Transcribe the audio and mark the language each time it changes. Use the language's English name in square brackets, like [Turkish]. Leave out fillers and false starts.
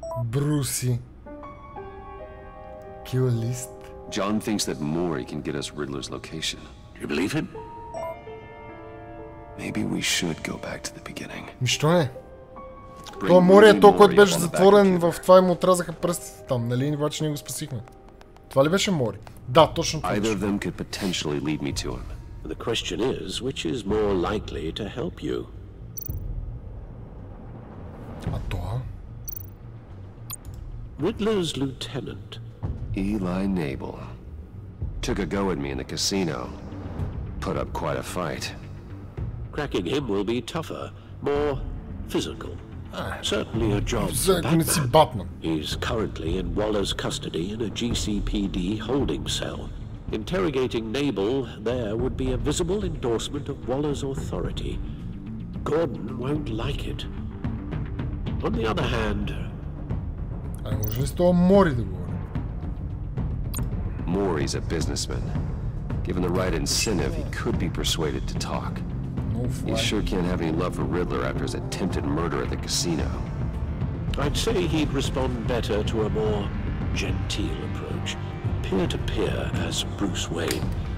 [Bulgarian] Бруси. [English] Kill list. John thinks that Mori can get us Riddler's location. You believe him? Maybe we should go back to the beginning. [Bulgarian] Нищо не. Това Мори е то, който беше затворен, в това и му отрязаха пръстите там, нали? Обаче ние го спасихме. Това ли беше Мори? Да, точно това. [English] Either of them could potentially lead me to him. The question is, which is more likely to help you? [Bulgarian] А това? [English] Riddler's lieutenant. Eli Nabel. Took a go at me in the casino. Put up quite a fight. Cracking him will be tougher, more physical. Certainly a job for Batman. He's currently in Waller's custody in a GCPD holding cell. Interrogating Nabel there would be a visible endorsement of Waller's authority. Gordon won't like it. On the other hand... [Bulgarian] може ли с това Мори да говори? [English] Mori's a businessman. Given the right incentive, he could be persuaded to talk. He sure can't have any love for Riddler after his attempted murder at the casino. I'd say he'd respond better to a more genteel approach, peer-to-peer as Bruce Wayne.